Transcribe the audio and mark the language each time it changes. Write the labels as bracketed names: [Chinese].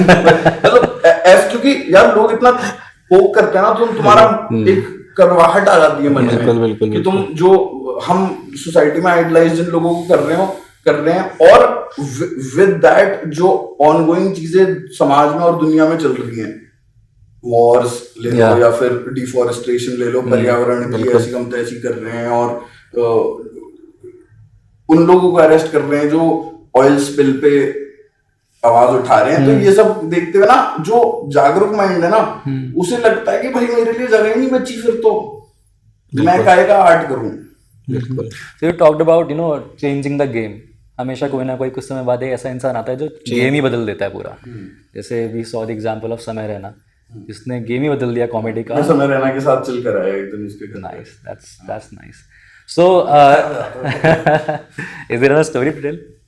[Hindi] मतलब ऐसे, क्योंकि यार लोग इतना पोक करते हैं ना, तो तुम्हारा एक करवाहट आ जाती है मन में कि तुम जो हम सोसाइटी में आइडलाइज जिन लोगों को कर रहे हैं और विद दैट जो ऑनगोइंग चीजें समाज में और दुनिया में चल रही हैं, वॉर्स ले लो या फिर डिफॉरेस्टेशन ले लो, पर्यावरण की ऐसी कम तैसी कर रहे हैं, और उन लोगों को अरेस्ट कर रहे हैं जो ऑयल स्पिल पे आवाज उठा रहे हैं, तो ये सब देखते हुए ना जो जागरूक माइंड है ना, उसे लगता है कि भाई मेरे लिए जगह ही नहीं बची, फिर तो मैं काहे का आर्ट करूं। बिल्कुल। [English] So you talked about changing the game. [Hindi] हमेशा कोई ना कोई कुछ समय बाद एक ऐसा इंसान आता है जो गेम ही बदल देता है पूरा। जैसे we saw the example of समय रैना, जिसने गेम ही बदल दिया कॉमेडी का। मैं समय रैना के साथ चल कर आया एकदम उसके घर। [English] Nice, that's nice. So is there a story to tell?